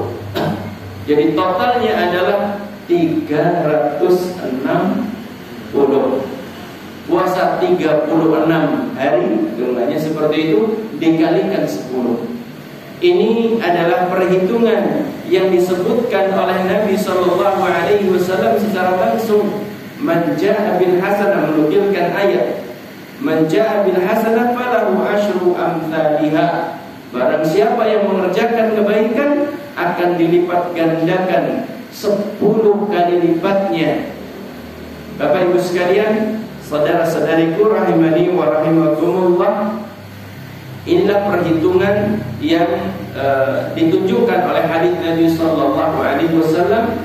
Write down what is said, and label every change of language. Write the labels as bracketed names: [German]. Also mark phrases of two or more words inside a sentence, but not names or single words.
[Indonesian] Jadi totalnya adalah 360. Puasa 36 hari, jumlahnya seperti itu, dikalikan 10. Ini adalah perhitungan yang disebutkan oleh Nabi [Arabic] صلى الله عليه وسلم [Indonesian] secara langsung. [Arabic] من جاء بالحسنة, [Indonesian] menukilkan ayat, [Arabic] من جاء بالحسنة فله عشر أمثالها. [Indonesian] Barang siapa yang mengerjakan kebaikan akan dilipat gandakan 10 kali lipatnya. Bapak Ibu sekalian, saudara-saudariku [Arabic] رحمني ورحمكم الله, [Indonesian] inilah perhitungan yang ditunjukkan oleh hadis Nabi [Arabic] صلى الله عليه وسلم.